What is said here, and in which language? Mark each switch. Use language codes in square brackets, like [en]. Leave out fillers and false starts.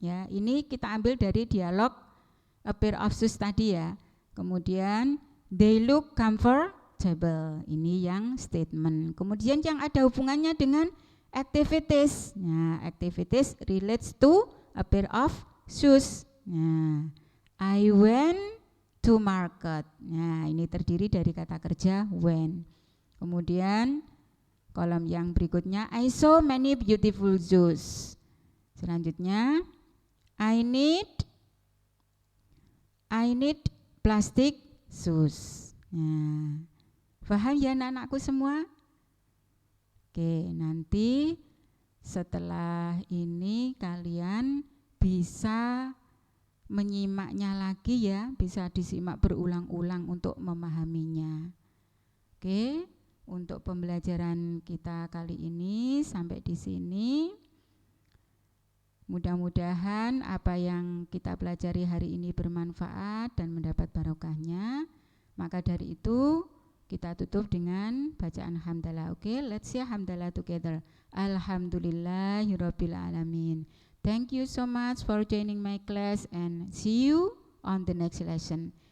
[id] Ya, ini kita ambil dari dialog a pair of shoes tadi ya. Kemudian, [en] they look comfortable. [id] Ini yang statement. Kemudian yang ada hubungannya dengan activities. [en] Nah, activities relates to a pair of shoes. Nah, I went to market. [id] Nah, ini terdiri dari kata kerja when. Kemudian kolom yang berikutnya [en] I saw many beautiful shoes. Selanjutnya I need plastic shoes. [id] Nah, paham ya anak-anakku semua? Oke, nanti setelah ini kalian bisa menyimaknya lagi ya, bisa disimak berulang-ulang untuk memahaminya. Oke, untuk pembelajaran kita kali ini sampai di sini. Mudah-mudahan apa yang kita pelajari hari ini bermanfaat dan mendapat barokahnya. Maka dari itu kita tutup dengan bacaan hamdalah. [en] Oke, let's say hamdalah together. [ar] Alhamdulillahirabbil alamin. [en] Thank you so much for joining my class and see you on the next lesson.